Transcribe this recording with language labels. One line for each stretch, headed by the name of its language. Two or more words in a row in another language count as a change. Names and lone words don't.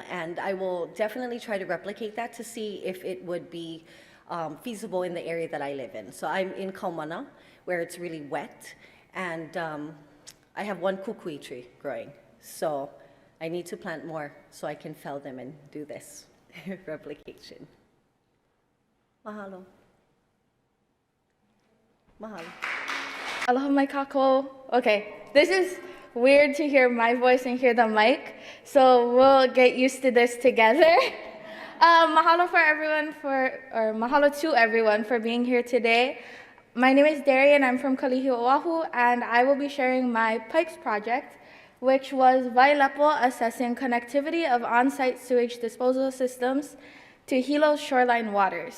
English: And I will definitely try to replicate that to see if it would be feasible in the area that I live in. So I'm in Kaumana, where it's really wet, and I have one kukui tree growing. So I need to plant more so I can fell them and do this replication.
Hawaiian: Mahalo. Mahalo. Aloha mai kākou.
English: Okay, this is weird to hear my voice and hear the mic, so we'll get used to this together.
Hawaiian: Mahalo mahalo
English: to everyone for being here today. My name is Darian, I'm from Kalihi, Oahu, and I will be sharing my PIPES project, which was Wailepo assessing connectivity of on-site sewage disposal systems to Hilo's shoreline waters.